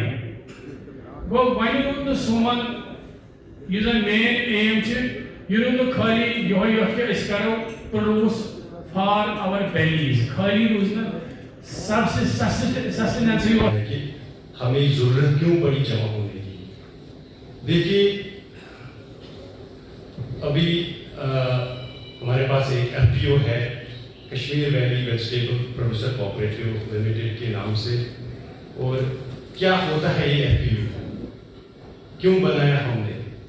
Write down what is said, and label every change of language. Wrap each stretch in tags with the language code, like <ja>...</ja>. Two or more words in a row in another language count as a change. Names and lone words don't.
<ks>گوٚو وۄنۍ روٗد نہٕ سون یُس زن</ks> <en>main aim</en> <ks>چھِ، یہِ روٗد نہٕ خٲلی یِہوٚے یوت کہِ أسۍ کرو پروڈوٗس</ks> <en>for our valleys,</en> <ks>خٲلی روٗز نہٕ سسٹیننسی</ks> <ur>کہ ہمیں ضرورت کیوں پڑی جمع ہونے کی۔ دیکھیے ابھی ہمارے پاس ایک ایف پی او ہے، کشمیر ویلی ویجیٹیبل پروڈیوسر کوآپریٹو لمیٹڈ کے نام سے، اور کیا ہوتا ہے یہ ایف پی او، کیوں بنایا ہم نے؟</ur>